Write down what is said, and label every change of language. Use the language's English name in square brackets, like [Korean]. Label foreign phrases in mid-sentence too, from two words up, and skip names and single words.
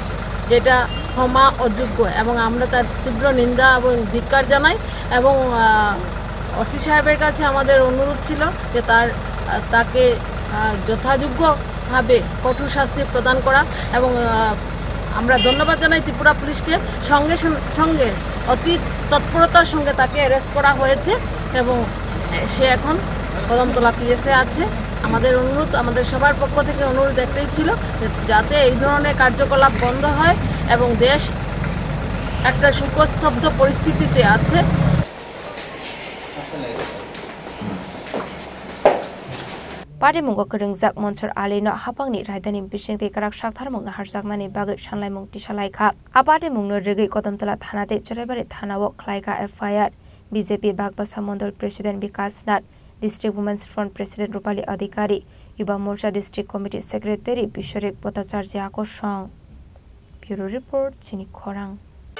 [Bangla] যেটা ক্ষমা অযোগ্য এবং আমরা তার তীব্র নিন্দা এবং ধিক্কার জানাই এবং ওসি সাহেবের কাছে আমাদের অনুরোধ ছিল যে তাকে যথাযোগ্যভাবে কঠোর শাস্তি প্রদান করা এবং আমরা ধন্যবাদ জানাই ত্রিপুরা পুলিশকে সঙ্গে অতি তৎপরতার সঙ্গে তাকে অ্যারেস্ট করা হয়েছে এবং সে এখন কদমতলা পিএসে আছে। আমাদের অনুরোধ আমাদের সবার পক্ষ থেকে অনুরোধ একটাই ছিল যাতে এই ধরনের কার্যকলাপ বন্ধ হয় এবং দেশ একটা শোকস্তব্ধ পরিস্থিতিতে আছে। [Bodo] पार्टी मुंगो करंगजाक मनसुर आलीनो हापांगनि रायदानि बिसिंति काराक साकथारमुं नाहारजाकनानि बागै सानलायमुं तिसालायखा आ पार्टी मुंनो रोगै कदमतला थानाते जराइबारि थानाव खालायगा एफआईआर बीजेपी बागबासा मंडल प्रेसिडेंट विकास नाथ [English] district womens front president [Bodo] रूपाली अधिकारी युवा मोर्चा [English] district committee secretary [Bodo] बिश्वरेक भट्टाचार्य आकर्षण [English] bureau report [Bodo] चिनी खरां।